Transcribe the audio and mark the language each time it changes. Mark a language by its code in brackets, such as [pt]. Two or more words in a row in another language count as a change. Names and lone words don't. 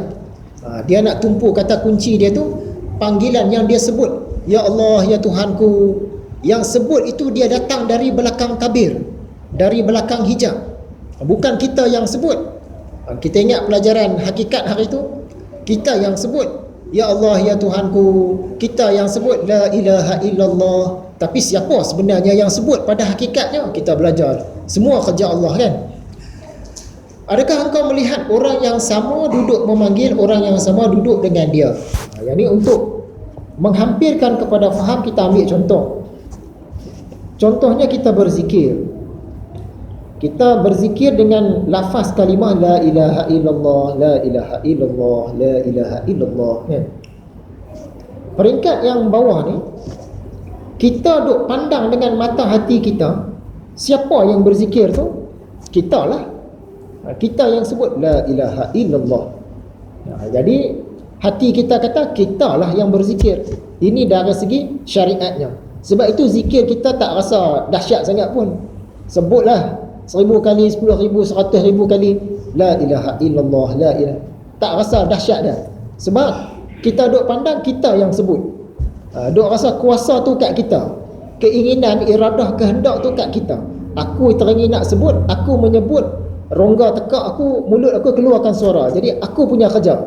[ms] Dia nak tumpu kata kunci dia tu, panggilan yang dia sebut, [ar] يا الله, [ms] ya Tuhanku, yang sebut itu dia datang dari belakang tabir, dari belakang hijab. Bukan kita yang sebut. Kita ingat pelajaran hakikat hari itu, kita yang sebut [ar] يا الله, [ms] ya Tuhanku, kita yang sebut [ar] لا إله إلا الله. [ms] Tapi siapa sebenarnya yang sebut pada hakikatnya? Kita belajar, semua kerja Allah kan. Adakah engkau melihat orang yang sama duduk memanggil orang yang sama duduk dengan dia? Yang ni untuk menghampirkan kepada faham, kita ambil contoh. Contohnya kita berzikir. Kita berzikir dengan lafaz kalimah [ar] لا إله إلا الله, لا إله إلا الله, لا إله إلا الله. [ms] Peringkat yang bawah ni, kita duk pandang dengan mata hati kita, siapa yang berzikir tu? Kita lah. Kita yang sebut [ar] لا إله إلا الله. [ms] Jadi hati kita kata kita lah yang berzikir. Ini dari segi syariatnya. Sebab itu zikir kita tak rasa dahsyat sangat pun. Sebutlah 1000 kali, 10,000, 100,000 kali [ar] لا إله إلا الله, لا إله. [ms] Tak rasa dahsyat dah. Sebab kita duk pandang kita yang sebut. Duk rasa kuasa tu kat kita. Keinginan, iradah, kehendak tu kat kita. Aku teringin nak sebut, aku menyebut, rongga tekak aku, mulut aku keluarkan suara. Jadi aku punya kerja.